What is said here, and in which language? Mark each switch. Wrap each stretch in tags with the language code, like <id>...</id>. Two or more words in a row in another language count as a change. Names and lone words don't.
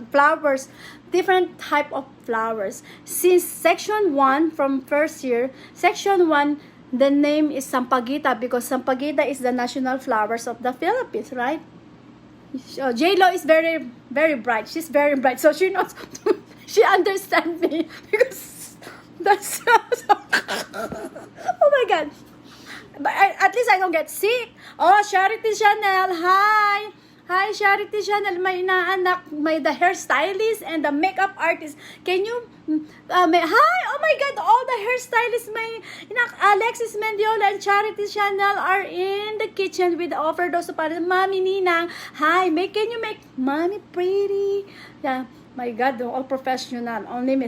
<en>Flowers, different type of flowers. Since section 1 from first year, section 1, the name is Sampaguita because Sampaguita is the national flowers of the Philippines, right? J-Lo is very, very bright. She's very bright. So she knows, she understands me because that's oh my God. But at least I don't get sick. Oh, Charity Chanel, hi. Hi, Charity Chanel.</en> <tl>May inaanak,</tl> <en>may the hairstylist and the makeup artist. Can you, hi, oh my God, all the hairstylists, may Alexis Mendiola and Charity Chanel are in the kitchen with the overdose of Mami Ninang. Hi, can you make Mommy pretty? Yeah, my God, they're all professional, only me.</en>